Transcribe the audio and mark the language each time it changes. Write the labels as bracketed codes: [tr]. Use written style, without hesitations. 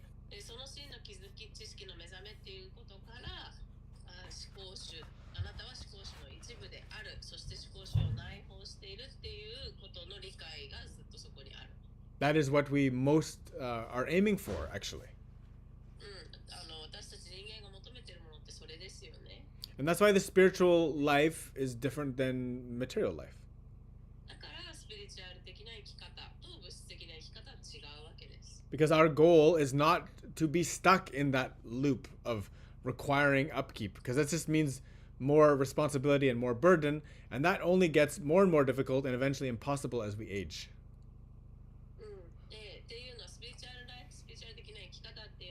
[ja] で、その真の気づき、知識の目覚めっていうことから、思考主、あなたは思考主の一部である、そして思考主を内包しているっていうことの理解がずっとそこにある。 [en] That is what we most are aiming for, actually. [ja] 私たち人間が求めているものってそれですよね。 [en] And that's why the spiritual life is different than material life. [ja] だからスピリチュアル的な生き方と物質的な生き方は違うわけです。 [en] Because our goal is not to be stuck in that loop of requiring upkeep, because that just means more responsibility and more burden, and that only gets more and more difficult and eventually impossible as we age. [ja] っていうのはスピリチュアル的な生き方っ